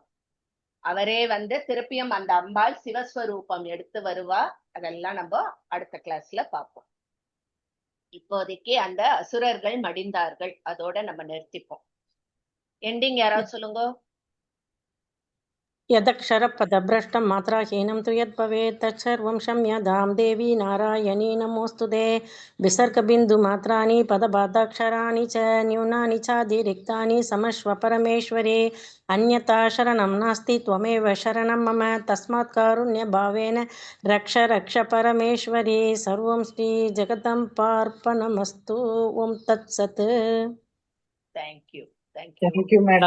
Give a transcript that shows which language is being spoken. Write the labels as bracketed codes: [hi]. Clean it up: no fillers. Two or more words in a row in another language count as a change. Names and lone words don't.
[ta] அவரே வந்து திருப்பியும் அந்த அம்பாள் சிவஸ்வரூபம் எடுத்து வருவா. அதெல்லாம் நம்ம அடுத்த கிளாஸ்ல பார்ப்போம். இப்போதைக்கு அந்த அசுரர்கள் மடிந்தார்கள், அதோட நம்ம நிறுத்திப்போம். எண்டிங் யாராவது சொல்லுங்க. [sa] यदक्षरपदभ्रष्टं मात्राहीनं तु यद्भवेत् तत्सर्वं क्षम्यतां देवी नारायणी नमोऽस्तुते। विसर्गबिन्दुमात्राणि पदबाधाक्षराणि च न्यूनानि चातिरिक्तानि समस्व परमेश्वरे। अन्यथा शरणं नास्ति त्वमेव शरणं मम तस्मात् कारुण्यभावेन रक्ष रक्ष परमेश्वरी। सर्वं श्रीजगदम्बार्पणमस्तु। ओं तत्सत्। [en] Thank you. Thank you, madam.